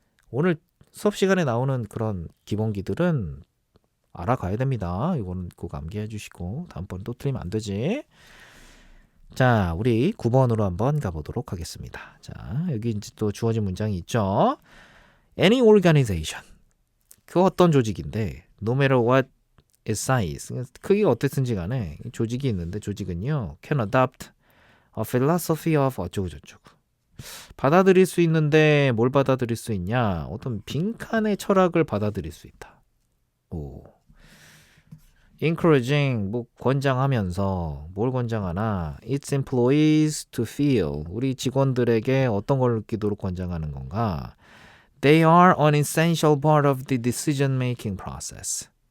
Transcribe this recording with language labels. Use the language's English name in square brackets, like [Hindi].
[Korean] 오늘 수업 시간에 나오는 그런 기본기들은 알아가야 됩니다. 이거는 꼭 암기해 주시고 다음번에 또 틀리면 안 되지. 자, 우리 9번으로 한번 가보도록 하겠습니다. 자, 여기 이제 또 주어진 문장이 있죠. [English] Any organization. [Korean] 그 어떤 조직인데 [English] no matter what its size. [Korean] 크기가 어땠든지 간에 조직이 있는데 조직은요. [English] can adopt a philosophy of [Korean] 어쩌고저쩌고. 받아들일 수 있는데 뭘 받아들일 수 있냐? 어떤 빈칸의 철학을 받아들일 수 있다. 오. [English] encouraging [Korean] 뭐 권장하면서 뭘 권장하나 [English] its employees to feel [Korean] 우리 직원들에게 어떤 걸 느끼도록 권장하는 건가 [English] they are an essential part of the decision making process